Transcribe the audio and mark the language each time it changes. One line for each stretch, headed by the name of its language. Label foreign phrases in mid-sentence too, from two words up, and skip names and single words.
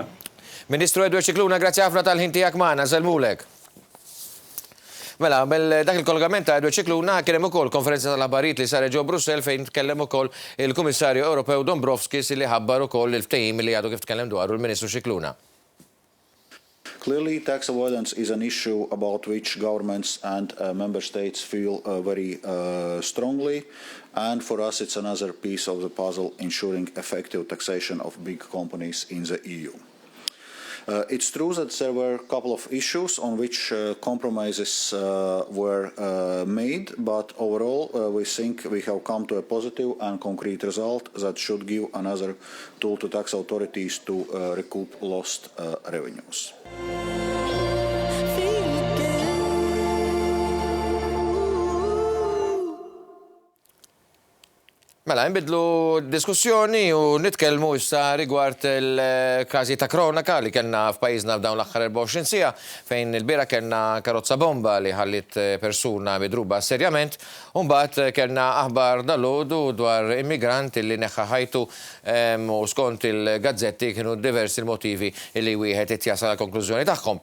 Maltese: Ministru Edward Scicluna, grazzi ħafna tal-ħin tiegħek magħna, żelmulek. Mela, dak il-kollegament ta' Edward Scicluna kien hemm ukoll konferenza tal-aħbarijiet li saret ġew Brussell fejn tkellem ukoll il-Kummissarju Ewropew Dombrovskis li ħabbar ukoll il-ftehim li għadu kif tkellem dwaru l-Ministru Scicluna.
English: Clearly, tax avoidance is an issue about which governments and member states feel very strongly, and for us it's another piece of the puzzle ensuring effective taxation of big companies in the EU. It's true that there were a couple of issues on which compromises were made, but overall we think we have come to a positive and concrete result that should give another tool to tax authorities to recoup lost revenues.
Maltese: Mela, nbidlu diskussjoni u nitkellmu issa rigward il-każi ta' kronaca li kellna f'pajjiżna f'dawn l-aħħar 24 siegħa fejn il-biera kellna karozza bomba li ħallit persuna midruba serjament u mbagħad kellna aħbar dalodu dwar immigranti li neħħa ħajtu u skont il-gazzetti kienu diversi l-motivi li wieħed qed jasal għall-konklużjoni tagħhom.